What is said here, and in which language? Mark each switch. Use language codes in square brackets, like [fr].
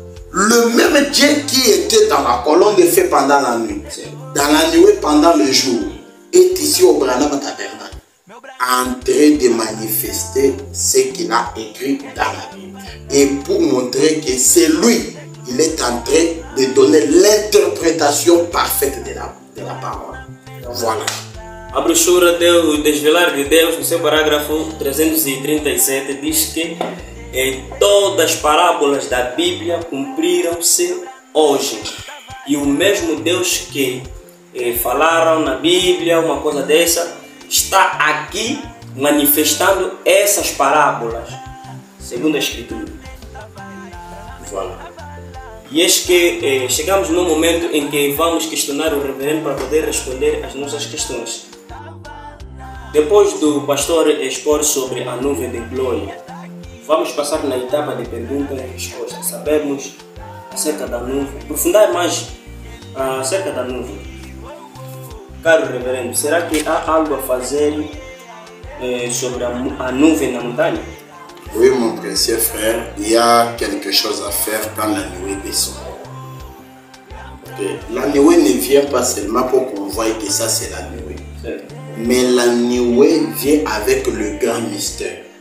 [fr] Le même Dieu qui était dans la colonne de feu pendant la nuit, dans la nuit pendant le jour, est ici au Branham Tabernacle, en train de manifester ce qu'il a écrit dans la Bible. Et pour montrer que c'est lui, il est en train de donner l'interprétation parfaite de la parole. Voilà. [pt] A brochura o Desvelar de Deus, no seu parágrafo 337, diz que todas as parábolas da Bíblia cumpriram-se hoje. E o mesmo Deus que falaram na Bíblia, uma coisa dessa, está aqui manifestando essas parábolas, segundo a Escritura. [fr] Voilà. [pt] E eis que chegamos num momento em que vamos questionar o reverendo para poder responder às nossas questões. Depois do pastor expor sobre a nuvem de glória, vamos passar na etapa de pergunta e resposta. Sabemos acerca da nuvem, aprofundar mais acerca da nuvem. Caro reverendo, será que há algo a fazer sobre a nuvem na montanha? [fr] Oui, mon précieux frère, il y a quelque chose à faire quand la nuée descend. Okay. La nuée ne vient pas seulement pour qu'on voie que ça c'est la nuée. Mais la nuée vient avec le grand mystère.